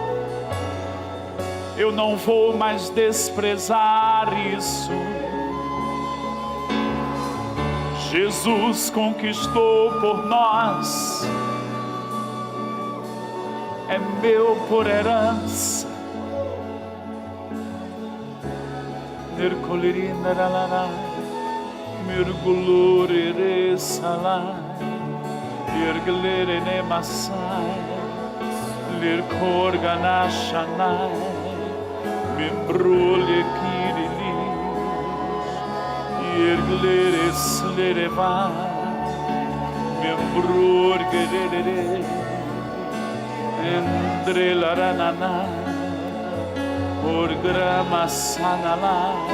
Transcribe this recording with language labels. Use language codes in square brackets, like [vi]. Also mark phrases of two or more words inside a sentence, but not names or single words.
[pt] Eu não vou mais desprezar isso. Jesus conquistou por nós, é meu por herança. Mergulore salai, erglere ne masai, lirkorgana shanai, membrule kirilis, erglere slereva, membrurgerere, entre laranana, orgrama sanala.